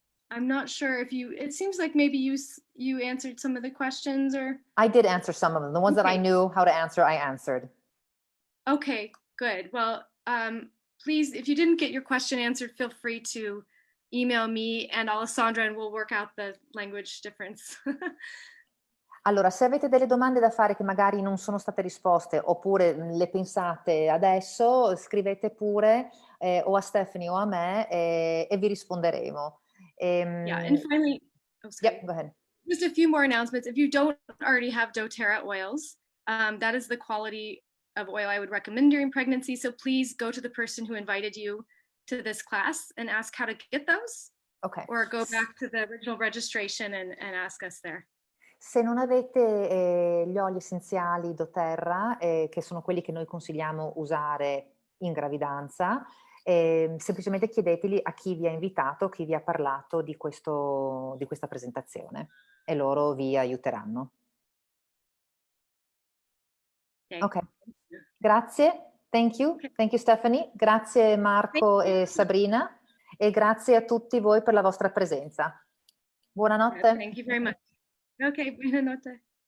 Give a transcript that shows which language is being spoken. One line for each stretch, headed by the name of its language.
English: I'm not sure if it seems like maybe you answered some of the questions, or? I did answer some of them. The ones that I knew how to answer, I answered. Okay, good. Well, please, if you didn't get your question answered, feel free to email me and Alessandra and we'll work out the language difference.
Italian: Allora, se avete delle domande da fare che magari non sono state risposte oppure le pensate adesso, scrivete pure o a Stephanie o a me e vi risponderemo.
English: Yeah, and finally, yep, go ahead. Just a few more announcements. If you don't already have doTerra oils, that is the quality of oil I would recommend during pregnancy. So please go to the person who invited you to this class and ask how to get those. Okay. Or go back to the original registration and ask us there.
Italian: Se non avete gli oli essenziali doTerra, che sono quelli che noi consigliamo usare in gravidanza, semplicemente chiedeteli a chi vi ha invitato, chi vi ha parlato di questa presentazione e loro vi aiuteranno. Ok, grazie,
English: thank you
Italian: Stephanie, grazie Marco e Sabrina e grazie a tutti voi per la vostra presenza. Buonanotte.
English: Thank you very much. Okay, buonanotte.